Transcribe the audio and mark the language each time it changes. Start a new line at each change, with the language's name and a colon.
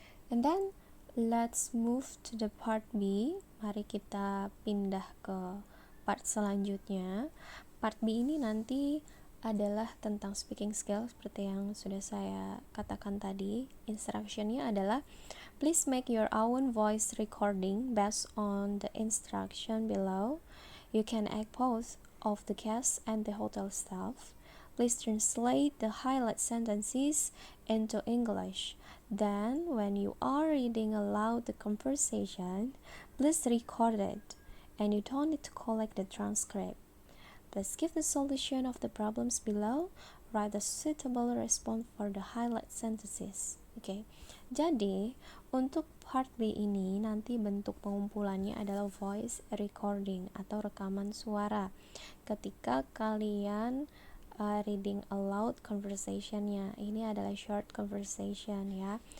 English: And then let's move to the part B.
Indonesian: Mari kita pindah ke part selanjutnya. Part B ini nanti adalah tentang speaking skill seperti yang sudah saya katakan tadi. Instructionnya adalah
English: please make your own voice recording based on the instruction below. You can act both of the guests and the hotel staff. Please translate the highlight sentences into English. Then, when you are reading aloud the conversation, please record it, and you don't need to collect the transcript. Please give the solution of the problems below. Write a suitable response for the highlight sentences.
Indonesian: Oke, jadi untuk part B ini nanti bentuk pengumpulannya adalah voice recording atau rekaman suara. Ketika kalian reading aloud conversationnya, ini adalah
English: short conversation
Indonesian: ya.